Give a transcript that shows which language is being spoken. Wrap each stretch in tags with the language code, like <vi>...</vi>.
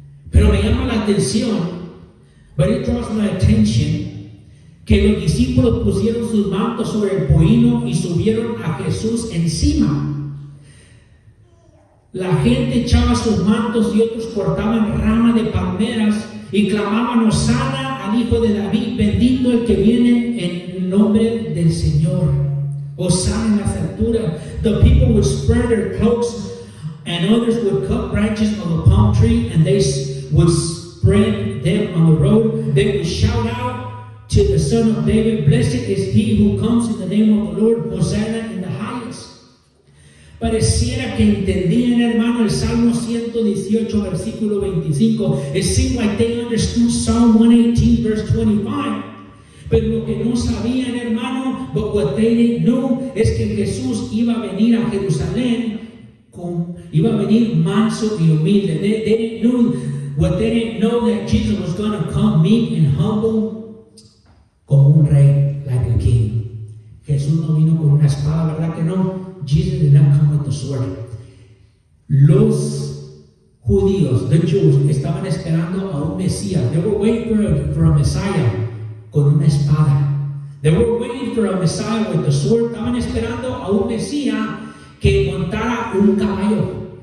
<es>Pero me llama la atención,</es> <en>but it draws my attention,</en> <es>que los discípulos pusieron sus mantos sobre el pollino y subieron a Jesús encima. La gente echaba sus mantos y otros cortaban ramas de palmeras y clamaban Hosana al Hijo de David, bendito el que viene en el nombre del Señor. Hosanna en las alturas.</es> <en>The people would spread their cloaks, and others would cut branches of a palm tree, and they would spread them on the road. They would shout out to the Son of David, blessed is he who comes in the name of the Lord, Hosanna in the highest.</en> <es>Pareciera que entendían, hermano, el Salmo 118, versículo 25.</es> <en>It seemed like they understood Psalm 118, verse 25.</en> <es>Pero lo que no sabían, hermano,</es> <en>but what they didn't know,</en> <es>es que Jesús iba a venir a Jerusalén, iba a venir manso y humilde.</es> <en>They didn't know, what they didn't know, that Jesus was going to come meek and humble,</en> <es>como un rey,</es> <en>like a king.</en> <es>Jesús no vino con una espada, ¿verdad que no?</es> <en>Jesus did not come with the sword.</en> <es>Los judíos,</es> <en>the Jews,</en> <es>estaban esperando a un Mesías.</es> <en>They were waiting for a Messiah</en> <es>con una espada.</es> <en>They were waiting for a Messiah with the sword.</en> <es>Estaban esperando a un Mesías que montara un caballo.</es>